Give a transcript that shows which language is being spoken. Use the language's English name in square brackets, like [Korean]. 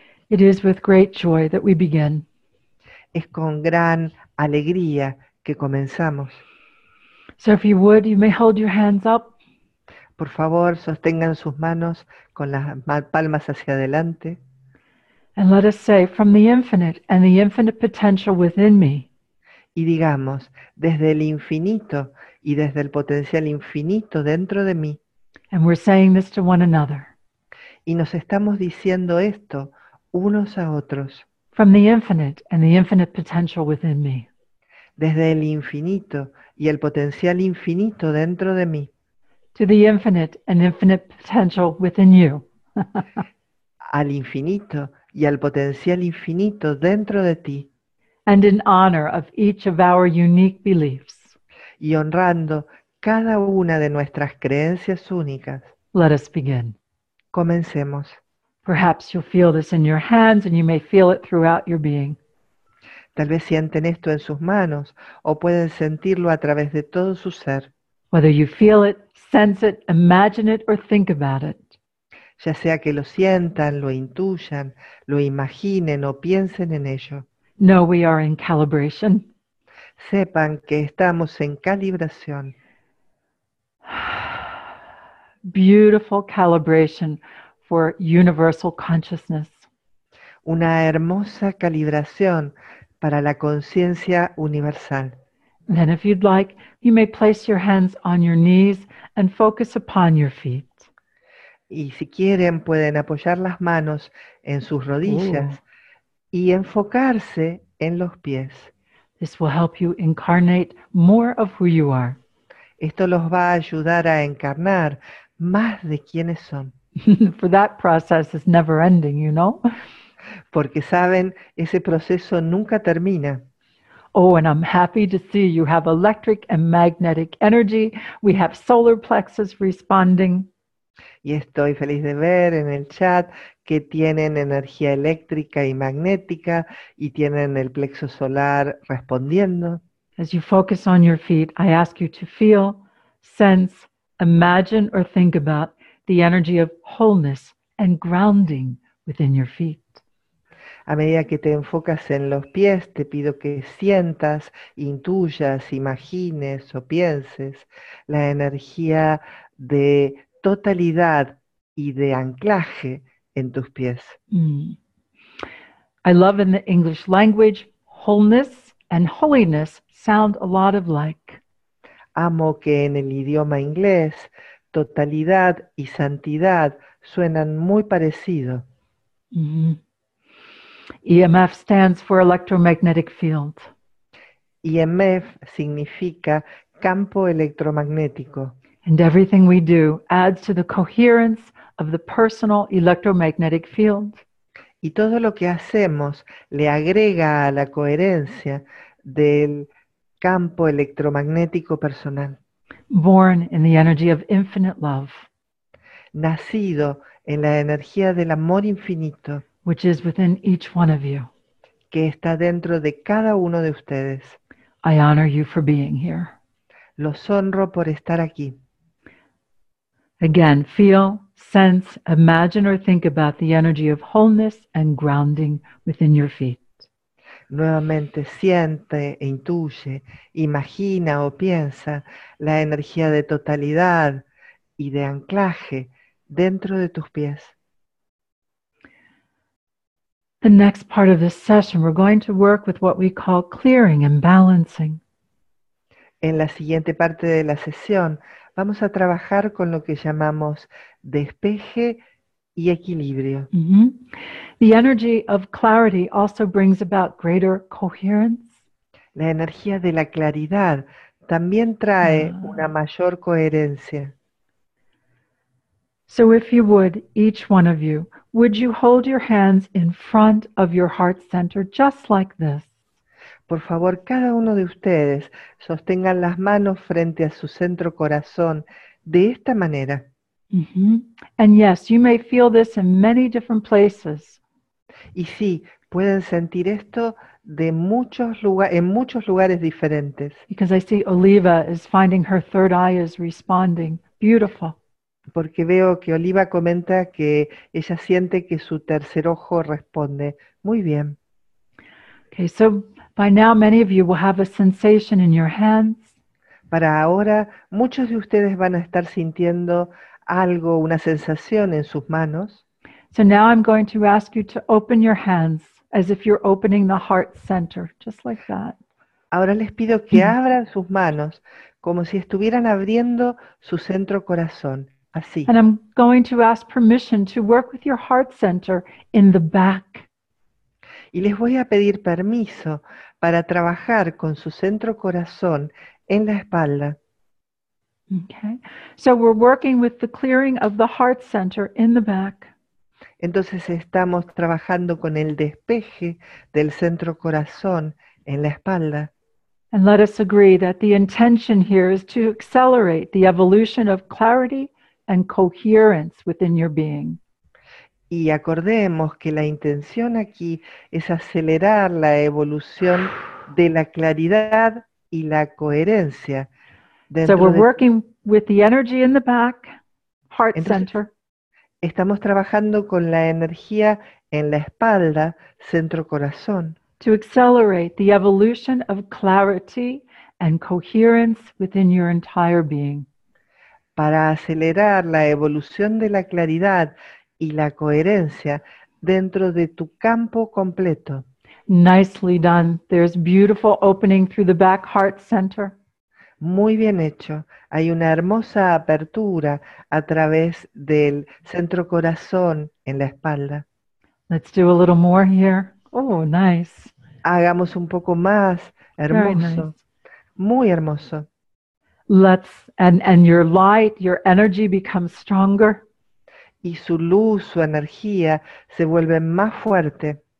[English] It is with great joy that we begin. [Spanish] Es con gran alegría que comenzamos. [English] So if you would, you may hold your hands up. [Spanish] Por favor, sostengan sus manos con las palmas hacia adelante. [English] And let us say, from the infinite and the infinite potential within me, [Spanish] Y digamos, desde el infinito y desde el potencial infinito dentro de mí. [English] and we're saying this to one another, [Spanish] Y nos estamos diciendo esto unos a otros. [English] from the infinite and the infinite potential within me, [Spanish] Desde el infinito y el potencial infinito dentro de mí. [English] to the infinite and infinite potential within you. [Spanish] Al infinito y al potencial infinito dentro de ti. [English] And in honor of each of our unique beliefs, [Spanish] Y honrando cada una de nuestras creencias únicas. [English] let us begin. [Spanish] Comencemos. [English] Perhaps you'll feel this in your hands and you may feel it throughout your being. [Spanish] Tal vez sienten esto en sus manos o pueden sentirlo a través de todo su ser. [English] Whether you feel it, sense it, imagine it, or think about it, [Spanish] Ya sea que lo sientan, lo intuyan, lo imaginen o piensen en ello. [English] know we are in calibration. [Spanish] Sepan que estamos en calibración. [English] Beautiful calibration for universal consciousness. [Spanish] Una hermosa calibración para la conciencia universal. [English] Then if you'd like, you may place your hands on your knees and focus upon your feet. [Spanish] Y si quieren pueden apoyar las manos en sus rodillas y enfocarse en los pies. [English] This will help you incarnate more of who you are. [Spanish] Esto los va a ayudar a encarnar más de quiénes son. [English] For that process is never ending, you know? [Spanish] Porque saben, ese proceso nunca termina. [English] Oh, and I'm happy to see you have electric and magnetic energy. We have solar plexus responding. [Spanish] Y estoy feliz de ver en el chat que tienen energía eléctrica y magnética y tienen el plexo solar respondiendo. [English] As you focus on your feet, I ask you to feel, sense, imagine, or think about the energy of wholeness and grounding within your feet. [Spanish] A medida que te enfocas en los pies, te pido que sientas, intuyas, imagines o pienses la energía de totalidad y de anclaje en tus pies. [English] I love in the English language, wholeness and holiness sound a lot alike. [Spanish] Amo que en el idioma inglés totalidad y santidad suenan muy parecido. [English] EMF stands for electromagnetic field. [Spanish] EMF significa campo electromagnético. [English] And everything we do adds to the coherence of the personal electromagnetic field. [Spanish] Y todo lo que hacemos le agrega a la coherencia del campo electromagnético personal. [English] Born in the energy of infinite love, [Spanish] Nacido en la energía del amor infinito, [English] which is within each one of you. [Spanish] que está dentro de cada uno de ustedes. [English] I honor you for being here. [Spanish] Los honro por estar aquí. [English] Again, feel, sense, imagine, or think about the energy of wholeness and grounding within your feet. [Spanish] Nuevamente siente e intuye, imagina o piensa la energía de totalidad y de anclaje dentro de tus pies. [English] The next part of this session, we're going to work with what we call clearing and balancing. [Spanish] En la siguiente parte de la sesión vamos a trabajar con lo que llamamos despeje y equilibrio. [English] The energy of clarity also brings about greater coherence. [Spanish] La energía de la claridad también trae una mayor coherencia. [English] So if you would, each one of you, would you hold your hands in front of your heart center just like this? [Spanish] Por favor, cada uno de ustedes sostengan las manos frente a su centro corazón de esta manera. [English] And yes, you may feel this in many different places. [Spanish] Y sí, pueden sentir esto de en muchos lugares diferentes. [English] Because I see Oliva is finding her third eye is responding. Beautiful. [Spanish] Porque veo que Oliva comenta que ella siente que su tercer ojo responde. Muy bien. [English] Okay, so by now many of you will have a sensation in your hands. [Spanish] Para ahora, muchos de ustedes van a estar sintiendo algo, una sensación en sus manos. [English] So now I'm going to ask you to open your hands as if you're opening the heart center, just like that. [Spanish] Ahora les pido que abran sus manos como si estuvieran abriendo su centro corazón, así. [English] And I'm going to ask permission to work with your heart center in the back. [Spanish] Y les voy a pedir permiso para trabajar con su centro corazón en la espalda. [English] Okay, so we're working with the clearing of the heart center in the back. [Spanish] Entonces estamos trabajando con el despeje del centro corazón en la espalda. [English] And let us agree that the intention here is to accelerate the evolution of clarity and coherence within your being. [Spanish] Y acordemos que la intención aquí es acelerar la evolución de la claridad y la coherencia. [English] So we're working with the energy in the back, heart center. [Spanish] Estamos trabajando con la energía en la espalda, centro corazón. [English] To accelerate the evolution of clarity and coherence within your entire being. [Spanish] Para acelerar la evolución de la claridad y la coherencia dentro de tu campo completo. [English] Nicely done. There's beautiful opening through the back heart center. [Spanish] Muy bien hecho. Hay una hermosa apertura a través del centro corazón en la espalda. [English] Let's do a little more here. Oh, nice. [Spanish] Hagamos un poco más. Hermoso. [English] Nice. [Spanish] Muy hermoso. [English] And your light, your energy becomes stronger. [Spanish] Y su luz, su energía se vuelve más fuerte.